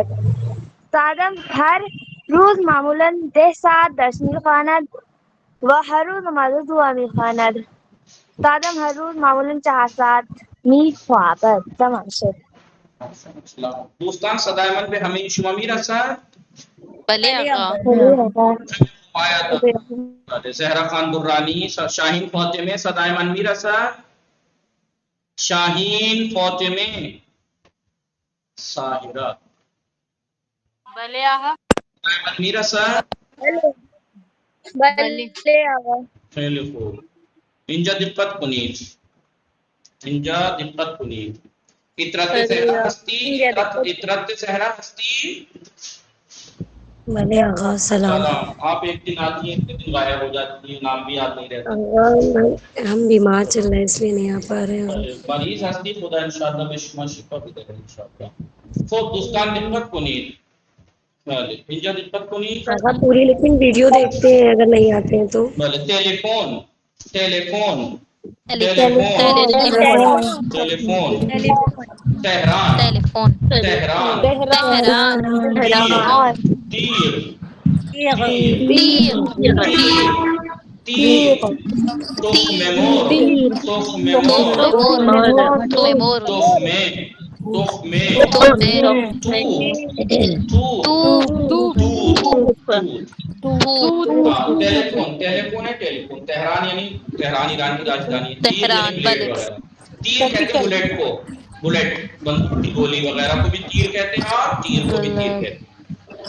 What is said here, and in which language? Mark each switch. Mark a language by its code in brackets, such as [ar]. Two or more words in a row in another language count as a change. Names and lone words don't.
[fa] استادم هر روز معمولا 10 ساعت درس میخواند و هر روز نماز دعا میخواند. استادم هر روز معمولا 4 ساعت میخوابد. تمام شد. دوستان صدای من به همه شما میرسد؟ بله آقا. زہرا خان درانی. شاہین فاطمه صدای من میرسد؟ شاہین فاطمه. ساحرہ. بله آقا. صدای من میرسد؟ بله آقا. خیلی خوب. اینجا دقت کنید. اینجا دقت کنید. اطرت زہرا ہستی. اطرت زہرا ہستی. بھلے آغا سلام. [ur] آپ ایک دن آتی ہیں ایک دن غائب ہو جاتی ہیں, نام بھی یاد نہیں رہتا. ہم بیمار چل رہے ہیں اس لیے نہیں آ پا رہے ہیں. [fa] مریض ہستی خدا انشاءاللہ به شما شفا بده انشاءاللہ. خب دوستان دقت کنید. بله اینجا دقت کنید. [ur] آقا پوری لیکن ویڈیو دیکھتے ہیں اگر نہیں آتے ہیں تو. [fa] بله تلفن. تلفن. تلفن. تهران. تهران. تیر. تیر. تخم مرغ. تخم مرغ. تخمه. [ur] ٹیلیفون. ٹیلیفون ہے ٹیلیفون. تہران یعنی تہران ایران کی راجدھانی ہے. تیر یعنی بلیٹ وغیرہ. تیر کہتے ہیں بلیٹ کو. بلیٹ بندوق کی گولی وغیرہ کو بھی تیر کہتے ہیں اور تیر کو بھی تیر کہتے ہیں.